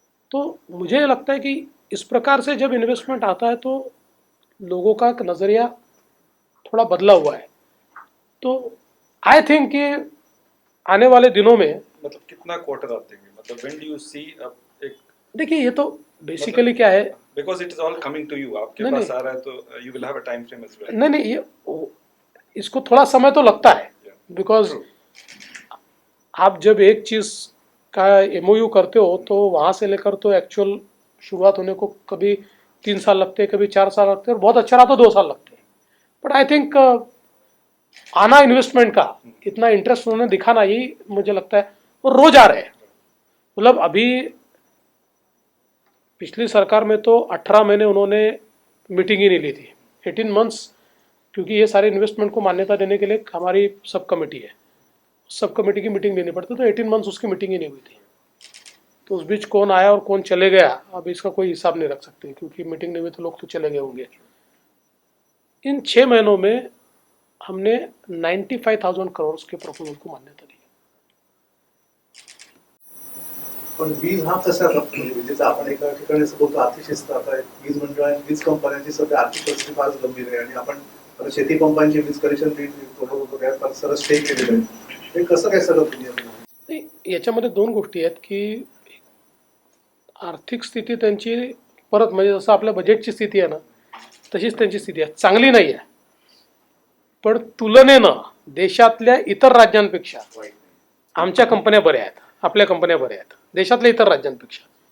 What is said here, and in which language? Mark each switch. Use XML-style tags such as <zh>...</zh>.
<hi>तो मुझे लगता है कि इस प्रकार से जब इन्वेस्टमेंट आता है तो लोगों का नज़रिया थोड़ा बदला हुआ है. तो</hi> <en>I think</en> <hi>कि आने वाले दिनों में, मतलब कितना क्वार्टर आप देंगे, मतलब</hi> <en>when do you see</en> <hi>एक, देखिए ये तो बेसिकली क्या है,</hi> <en>because it is all coming to you,</en> <hi>आपके नहीं, पास नहीं. आ रहा है तो</hi> <en>you will have a time frame as well.</en> <hi>नहीं ये इसको थोड़ा समय तो लगता है, बिकॉज आप जब एक चीज़ का MOU करते हो तो वहाँ से लेकर तो एक्चुअल शुरुआत होने को कभी 3 साल लगते हैं, कभी 4 साल लगते हैं, और बहुत अच्छा रहा तो 2 साल लगते हैं.</hi> <en>but I think</en> <hi>आना इन्वेस्टमेंट का इतना इंटरेस्ट उन्होंने दिखाना, यही मुझे लगता है. और रोज आ रहे हैं. मतलब अभी पिछली सरकार में तो 18 महीने उन्होंने मीटिंग ही नहीं ली थी, 18 मंथ्स, क्योंकि ये सारे इन्वेस्टमेंट को मान्यता देने के लिए हमारी सब कमेटी है, सब कमेटी की मीटिंग लेनी पड़ती, तो 18 मंथ्स उसकी मीटिंग ही नहीं हुई थी. तो उस बीच कौन आया और कौन चले गया, अब इसका कोई हिसाब नहीं रख सकते, क्योंकि मीटिंग नहीं हुई तो लोग तो चले गए होंगे. इन 6 महीनों में हमने 95,000 करोड़ के प्रपोजल को मान्यता दी।</hi> <mr>पण वीज हा कसा म्हणजे विजेचा आपण एका ठिकाणी असं बोलतो आर्थिक शिस्त आता वीज मंडळ आणि वीज कंपन्यांची सध्या आर्थिक परिस्थिती फारच गंभीर आहे आणि आपण आता शेती पंपांची वीज कनेक्शन थोडं सरळ स्टे केलेलं आहे. हे कसं काय सगळं तुम्ही नाही, याच्यामध्ये दोन गोष्टी आहेत की आर्थिक स्थिती त्यांची परत म्हणजे जसं आपल्या बजेटची स्थिती आहे ना तशीच त्यांची स्थिती आहे, चांगली नाही आहे, पण तुलनेनं देशातल्या इतर राज्यांपेक्षा आमच्या कंपन्या बऱ्या आहेत, आपल्या कंपन्या बऱ्या आहेत देशातल्या इतर राज्यांपेक्षा.</mr>